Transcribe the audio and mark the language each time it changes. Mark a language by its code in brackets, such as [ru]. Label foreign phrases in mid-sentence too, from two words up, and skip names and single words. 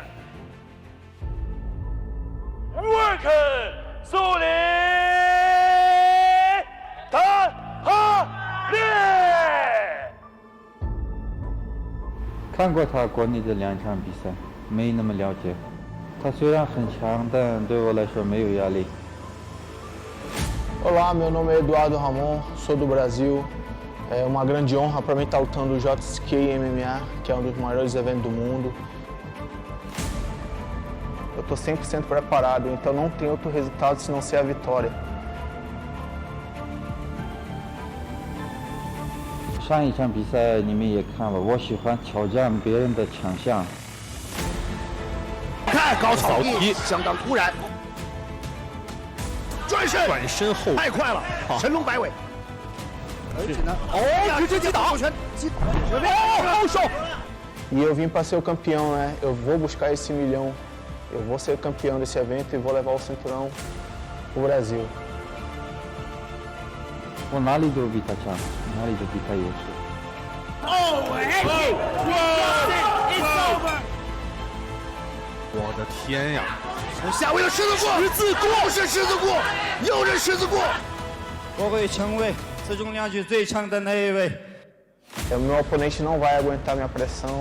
[zh] 沃尔肯苏利坦哈利。看过他国内的2场比赛，没那么了解。他虽然很强，但对我来说没有压力。 [pt] Olá, meu nome é Eduardo Ramon, sou do Brasil. É uma grande honra para mim estar lutando o JCK MMA, que é um dos maiores eventos do mundo. Eu estou 100% preparado, então não tem outro resultado senão ser a vitória. [zh] 上一场比赛你们也看了，我喜欢挑战别人的强项。太高潮力，相当突然。转身，转身后太快了，神龙摆尾。直接击倒，后手。 [pt] E eu vim para ser o campeão, né? Eu vou buscar esse milhão. Eu vou ser o campeão desse evento e vou levar o cinturão pro Brasil. [zh] 我哪里都比他强，哪里都比他优势。我的天呀！从下位的十字过，又是十字过，又是十字过。我会成为此重量级最强的那一位。 [pt] O meu oponente não vai aguentar minha pressão.